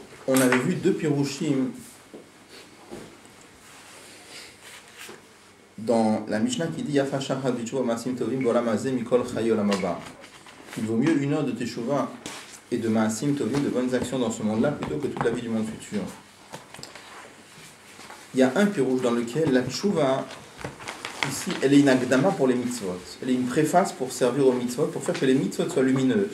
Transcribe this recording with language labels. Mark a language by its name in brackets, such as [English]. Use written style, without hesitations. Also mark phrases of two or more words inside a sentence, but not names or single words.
[French] on avait vu deux pirushim dans la Mishnah qui dit [Hebrew] יפה שחר בתשובה מעשים טובים בעולם הזה מכל חיי העולם הבא. [French] Il vaut mieux 1 heure de teshuva et de [Hebrew] מעשים טובים, [French] de bonnes actions dans ce monde-là, plutôt que toute la vie du monde futur. Il y a un pirouche dans lequel la teshuva, ici, elle est une akdama pour les mitzvot. Elle est une préface pour servir aux mitzvot, pour faire que les mitzvot soient lumineuses.